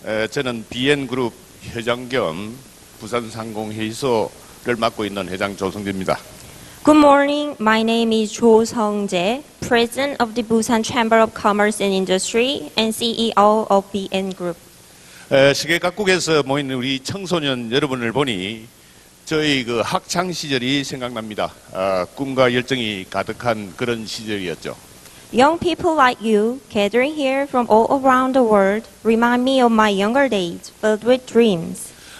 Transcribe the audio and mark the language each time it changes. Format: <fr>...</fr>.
<ko>저는 BN그룹 회장 겸 부산상공회의소를 맡고 있는 회장 조성재입니다.</ko> <en>Good morning. My name is Jo Sung-jae, President of the Busan Chamber of Commerce and Industry and CEO of BN Group.</en> <ko>세계 각국에서 모인 우리 청소년 여러분을 보니 저희 그 학창 시절이 생각납니다. 꿈과 열정이 가득한 그런 시절이었죠.</ko> <en>Young people like you, gathering here from all around the world, remind me of my younger days, filled with dreams.</en>